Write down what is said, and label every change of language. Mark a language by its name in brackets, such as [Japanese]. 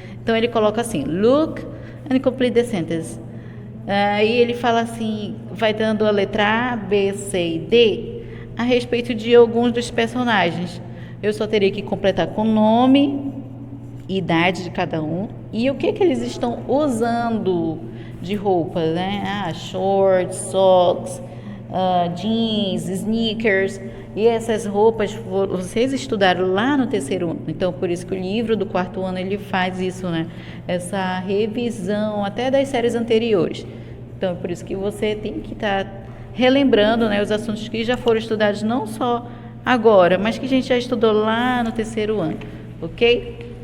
[Portuguese] Então ele coloca assim, [English] look and complete the sentence. [Portuguese] Aí ele fala assim, vai dando a letra A, B, C e D a respeito de alguns dos personagens. Eu só teria que completar com nome, idade de cada um e o que eles estão usando de roupa, né? [English] Shorts, socks, jeans, sneakers. [Portuguese] E essas roupas vocês estudaram lá no terceiro ano. Então, por isso que o livro do quarto ano ele faz isso, né? Essa revisão até das séries anteriores. Então, por isso que você tem que estar relembrando, né, os assuntos que já foram estudados não só agora, mas que a gente já estudou lá no terceiro ano, ok?